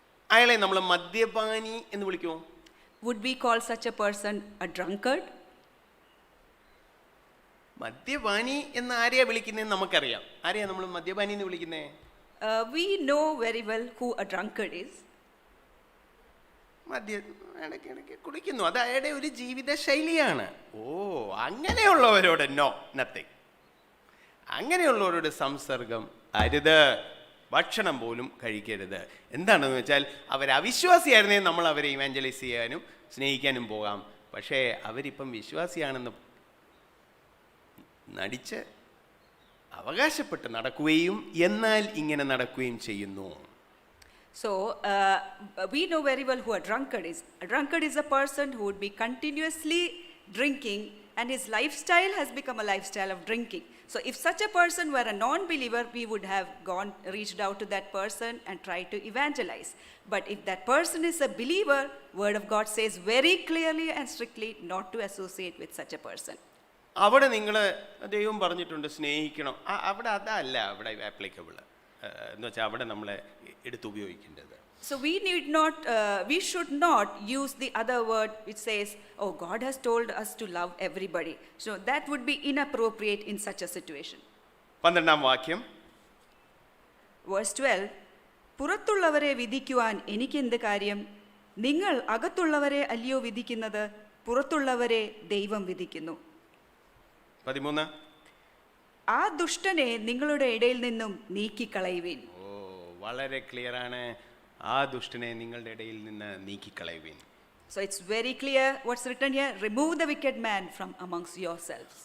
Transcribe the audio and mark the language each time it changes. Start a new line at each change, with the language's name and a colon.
Malayalam: അയാളെ നമ്മൾ മദ്യപാനി എന്ന് വിളിക്കുമോ?
English: Would we call such a person a drunkard?
Malayalam: മദ്യപാനി എന്ന് ആരെയാ വിളിക്കുന്നതെന്ന് നമുക്കറിയാം. ആരെയാ നമ്മൾ മദ്യപാനി എന്ന് വിളിക്കുന്നേ?
English: We know very well who a drunkard is.
Malayalam: ഇടയ്ക്കിടയ്ക്ക് കുടിക്കുന്നു, അത് അയാളുടെ ഒരു ജീവിത ശൈലിയാണ്. അങ്ങനെയുള്ളവരോട്
English: No, nothing.
Malayalam: അങ്ങനെയുള്ളവരോട് സംസർഗം അരുത്, ഭക്ഷണം പോലും കഴിക്കരുത്. എന്താണെന്ന് വെച്ചാൽ അവർ അവിശ്വാസിയായിരുന്നേ നമ്മൾ അവരെ ഇവാഞ്ചലൈസ് ചെയ്യാനും സ്നേഹിക്കാനും പോകാം. പക്ഷേ അവരിപ്പം വിശ്വാസിയാണെന്ന് നടിച്ച് അവകാശപ്പെട്ട് നടക്കുകയും എന്നാൽ ഇങ്ങനെ നടക്കുകയും ചെയ്യുന്നു.
English: So, we know very well who a drunkard is. A drunkard is a person who would be continuously drinking, and his lifestyle has become a lifestyle of drinking. So, if such a person were a non-believer, we would have reached out to that person and tried to evangelize. But if that person is a believer, Word of God says very clearly and strictly not to associate with such a person.
Malayalam: അവിടെ നിങ്ങൾ ദൈവം പറഞ്ഞിട്ടുണ്ട് സ്നേഹിക്കണം. അവിടെ അതല്ല അവിടെ applicable എന്ന് വെച്ചാൽ അവിടെ നമ്മളെ എടുത്തുപയോഗിക്കേണ്ടത്.
English: So we should not use the other word which says, oh, God has told us to love everybody. So that would be inappropriate in such a situation.
Malayalam: 12-ാം വാക്യം. Verse 12, പുറത്തുള്ളവരെ വിധിക്കുവാൻ എനിക്കെന്ത് കാര്യം? നിങ്ങൾ അകത്തുള്ളവരെ അല്ലയോ വിധിക്കുന്നത്? പുറത്തുള്ളവരെ ദൈവം വിധിക്കുന്നു. 13. ആ ദുഷ്ടനെ നിങ്ങളുടെ ഇടയിൽ നിന്നും നീക്കിക്കളയുവിൻ. വളരെ ക്ലിയർ ആണ്. ആ ദുഷ്ടനെ നിങ്ങളുടെ ഇടയിൽ നിന്ന് നീക്കിക്കളയുവിൻ.
English: So it's very clear what's written here, remove the wicked man from amongst yourselves.